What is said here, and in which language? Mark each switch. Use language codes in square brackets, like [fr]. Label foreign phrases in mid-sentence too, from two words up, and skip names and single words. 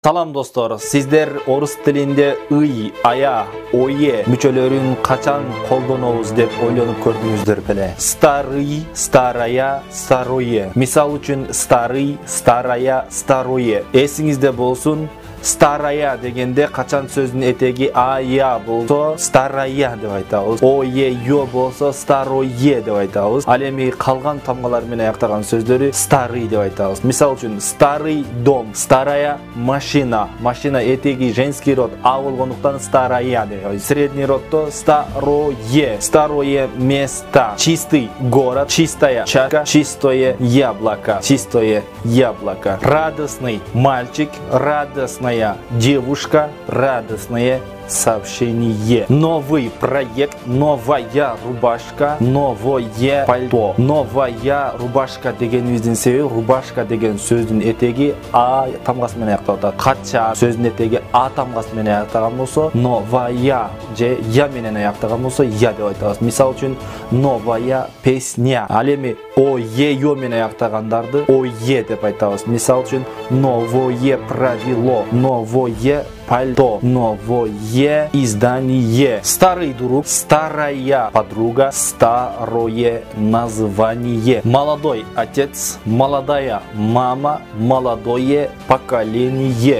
[ky] Салам достор, сиздер орус тилинде ый, ая, ое мүчөлөрүн качан колдонобуз деп ойлонуп көрдүңүздөр беле? [ru] Старый, старая, старое. [ky] Мисал үчүн [ru] старый, старая, старое. [ky] Эсиңизде болсун. Старая дегенде качан сөздүн этеги ая болсо старая деп айтабыз. Ое, ё болсо старое деп айтабыз. Ал эми калган тамгалар менен аяктаган сөздөрү старый деп айтабыз. Мисал үчүн [ru] старый дом, старая машина. [ky] Машина этеги [ru] женский род [ky] а болгондуктан старая деп айтабыз. [ru] Средний роддо старое. Старое место. Чистый город, чистая чашка, чистое яблоко. Чистое яблоко. Радостный мальчик, радостная девушка, радостное сообщение. Новый проект, новая рубашка, новое пальто. Новая рубашка [ky] дегенибиздин себеби рубашка деген сөздүн этеги а тамгасы менен аякталып атат. Кача сөздүн этеги а тамгасы менен аяктаган болсо, новая же я менен аяктаган болсо я деп айтабыз. Мисал үчүн [ru] новая песня. [ky] Ал эми ое ё менен аяктагандарды ое деп айтабыз. Мисал үчүн [ru] новое правило, новое пальто, новое издание. Старый друг, старая подруга, старое название. Молодой отец, молодая мама, молодое поколение.